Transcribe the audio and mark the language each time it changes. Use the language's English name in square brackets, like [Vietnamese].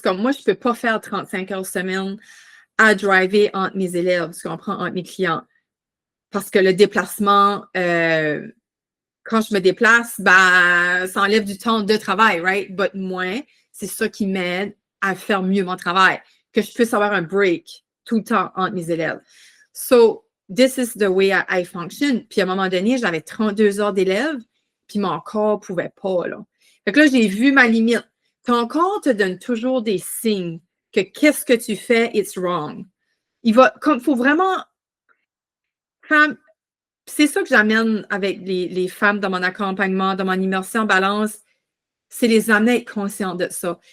[French] Comme moi, je ne peux pas faire 35 heures semaine à driver entre mes élèves, tu comprends, entre mes clients. Parce que le déplacement, quand je me déplace, ça enlève du temps de travail, right? But moi, c'est ça qui m'aide à faire mieux mon travail, que je puisse avoir un break tout le temps entre mes élèves. [English] So, this is the way I function. [French] Puis à un moment donné, j'avais 32 heures d'élèves, puis mon corps ne pouvait pas, là. Fait que là, j'ai vu ma limite. Ton corps te donne toujours des signes que qu'est-ce que tu fais, [English] it's wrong. [French] Il faut vraiment... C'est ça que j'amène avec les femmes dans mon accompagnement, dans mon immersion en balance, c'est les amener à être conscientes de ça.